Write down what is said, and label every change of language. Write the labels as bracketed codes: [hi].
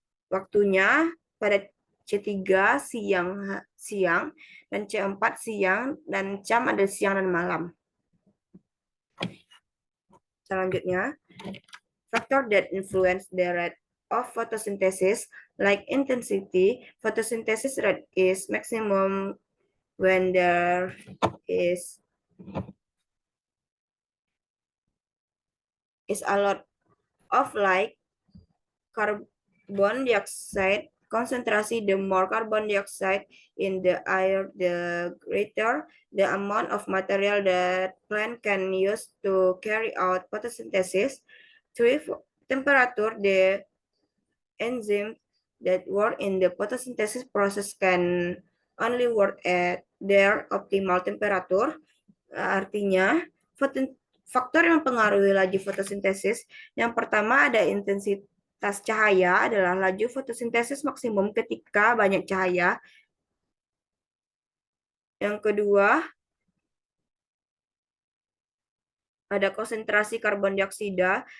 [id] Waktunya pada C3 siang dan C4 siang, dan cam ada siang dan malam. Selanjutnya, [en] factor that influence the rate of photosynthesis, like intensity, photosynthesis rate is maximum when there is a lot of light. Carbon dioxide concentration, the more carbon dioxide in the air, the greater the amount of material that plant can use to carry out photosynthesis. 3. Temperature, the enzymes that work in the photosynthesis process can only work at their optimal temperature. [id] Artinya, faktor yang mempengaruhi laju fotosintesis, yang pertama ada intensitas cahaya, adalah laju fotosintesis maksimum ketika banyak cahaya. Yang kedua, ada konsentrasi karbon dioksida.